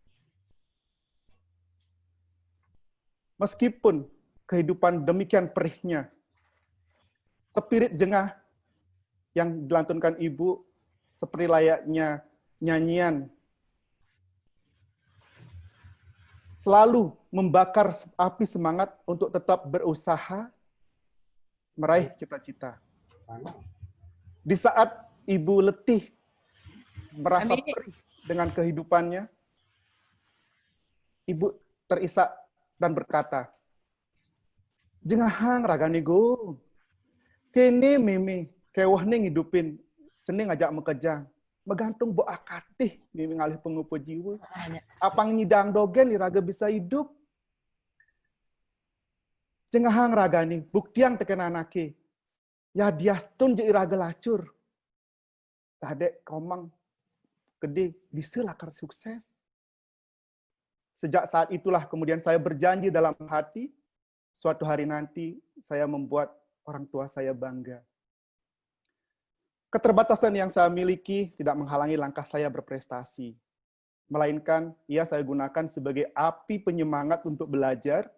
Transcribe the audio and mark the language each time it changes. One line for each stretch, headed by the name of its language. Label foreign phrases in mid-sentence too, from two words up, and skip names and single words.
Indonesian: Meskipun kehidupan demikian perihnya, spirit jengah yang dilantunkan ibu seperti layaknya nyanyian selalu membakar api semangat untuk tetap berusaha meraih cita-cita. Di saat ibu letih, merasa perih dengan kehidupannya, ibu terisak dan berkata,
Balinese: "Jengahang ragane go, kene meme kewah ning hidupin, cening ngajak mekejang, megantung bo akatih meme ngalih pengupo jiwa. Apang nyidang dogen iraga bisa hidup. Jengahang ragani, buktiang teken anake. Ya diastun je iraga lacur. Tadek komang gede bisa lakar sukses."
Indonesian: Sejak saat itulah kemudian saya berjanji dalam hati, suatu hari nanti saya membuat orang tua saya bangga. Keterbatasan yang saya miliki tidak menghalangi langkah saya berprestasi. Melainkan, ia saya gunakan sebagai api penyemangat untuk belajar.